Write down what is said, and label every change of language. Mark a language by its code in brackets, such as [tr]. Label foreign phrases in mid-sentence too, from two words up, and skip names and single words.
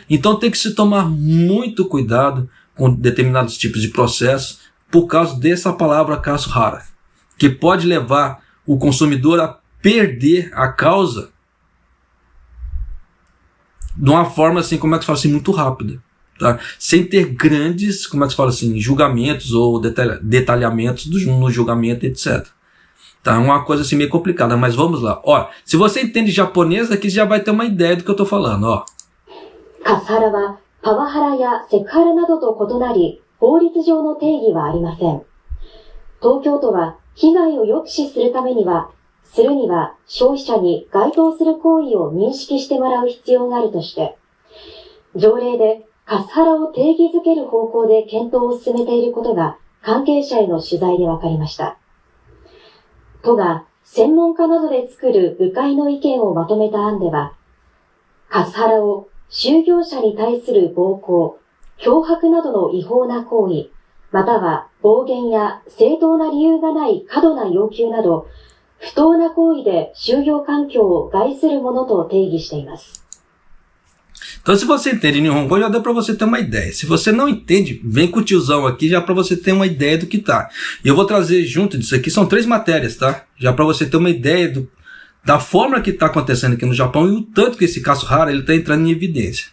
[pt] Então tem que se tomar muito cuidado com determinados tipos de processos por causa dessa palavra Kasuhara, que pode levar o consumidor a perder a causa de uma forma assim, como é que se fala assim, muito rápida, tá? Sem ter grandes, como é que se fala assim, julgamentos ou detalhamentos no julgamento, etc. Tá? É uma coisa assim meio complicada, mas vamos lá. Ó, se você entende japonês, aqui você já vai ter uma ideia do que eu estou falando, ó. [ja] カスハラはパワハラやセクハラなどと異なり, 法律上の定義はありません。東京都は被害を抑止するためにはするには消費者に該当する行為を認識してもらう必要があるとして、条例でカスハラを定義づける方向で検討を進めていることが関係者への取材で分かりました。都が専門家などで作る部会の意見をまとめた案では、カスハラを就業者に対する暴行、脅迫などの違法な行為、または暴言や正当な理由がない過度な要求など、不当な行為で就業環境を害するものと定義しています。 [pt] Então, se você entende Nihongo, já deu para você ter uma ideia. Se você não entende, vem com o tiozão aqui já para você ter uma ideia do que tá. E eu vou trazer junto disso aqui, são 3 matérias, tá? Já para você ter uma ideia da forma que está acontecendo aqui no Japão e o tanto que esse Kasuhara ele está entrando em evidência.